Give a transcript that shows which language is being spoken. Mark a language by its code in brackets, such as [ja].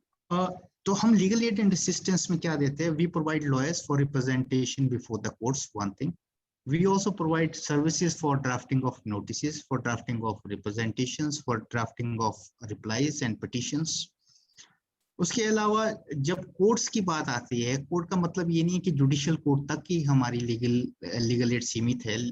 [hi] तो हम legal aid and assistance में क्या देते हैं? [en] We provide lawyers for representation before the courts, one thing. We also provide services for drafting of notices, for drafting of representations, for drafting of replies and petitions. [hi] उसके अलावा जब courts की बात आती है, कोर्ट का मतलब ये नहीं है कि जुडिशियल कोर्ट तक ही हमारी लीगल एड सीमित है।